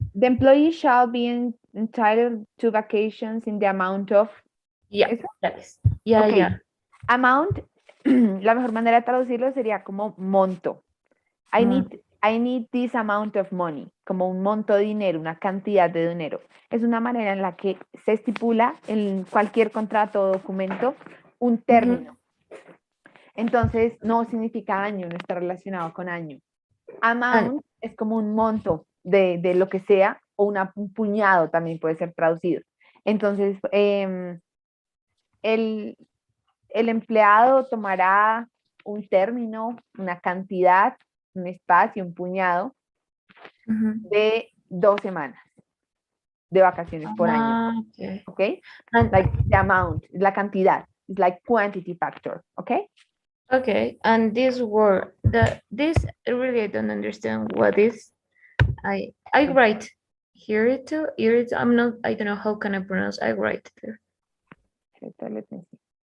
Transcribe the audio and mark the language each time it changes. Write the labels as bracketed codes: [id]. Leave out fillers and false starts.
[en] The employee shall be entitled to vacations in the amount of. Yeah, [es] ¿Eso? [en] that is. Yeah, Okay. yeah. [es] Amount, la mejor manera de traducirlo sería como monto. I [en] I need this amount of money, [es] como un monto de dinero, una cantidad de dinero. Es una manera en la que se estipula en cualquier contrato o documento un término. Entonces, no significa año, no está relacionado con año. Amount es como un monto de lo que sea, o un puñado también puede ser traducido. Entonces, el empleado tomará un término, una cantidad, un espacio, un puñado de 2 semanas de vacaciones por año. [en] Okay. Okay? And, Like the amount, [es] la cantidad. [en] It's like quantity factor. Okay? okay. And this word, this really I don't understand what is. I write here it too. Here it. I'm not. I don't know how can I pronounce. I write there. Let me see.